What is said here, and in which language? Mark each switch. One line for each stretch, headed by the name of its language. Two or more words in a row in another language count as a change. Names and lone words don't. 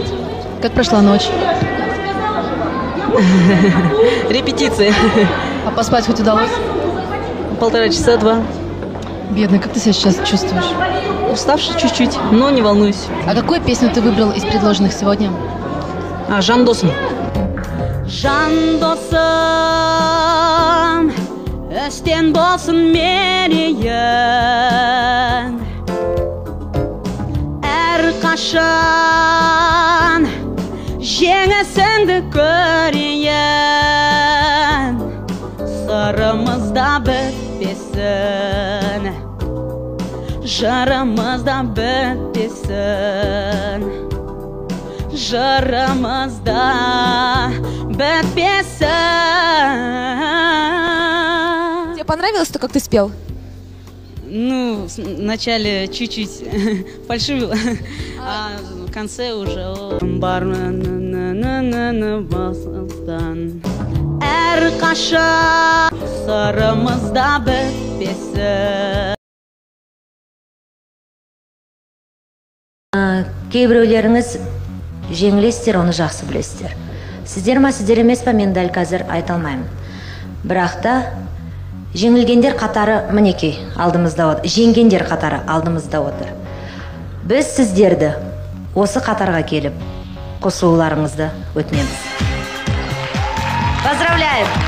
Russian: Как прошла ночь? Репетиции. А поспать хоть удалось? 1,5 часа, 2. Бедный, как ты себя сейчас чувствуешь? Уставший чуть-чуть, но не волнуюсь. А какую песню ты выбрал из предложенных сегодня? Жан досым.
Kazakh: Жан досым, өстен болсын мерейін. Әрқашан жеңісіңді көрейін. Сырымызда бітпесін, жырымызда бітпесін, жырымызда бітпесін.
Russian: Тебе понравилось то, как ты спел? Ну, вначале чуть-чуть фальшивил, а в конце уже
Kazakh: әрқашан сырымызда бітпесін. Кейбіреулеріңіз жеңілесіздер, оны жақсы білесіздер. Сіздер ма, сіздер емес па, мен дәл қазір айта алмаймын. Бірақ та жеңілгендер қатары мінекей алдымызда отыр. Жеңгендер қатары алдымызда отыр. Біз сіздерді осы қатарға келіп қосылуларыңызды өтінеміз.
Russian: Поздравляем!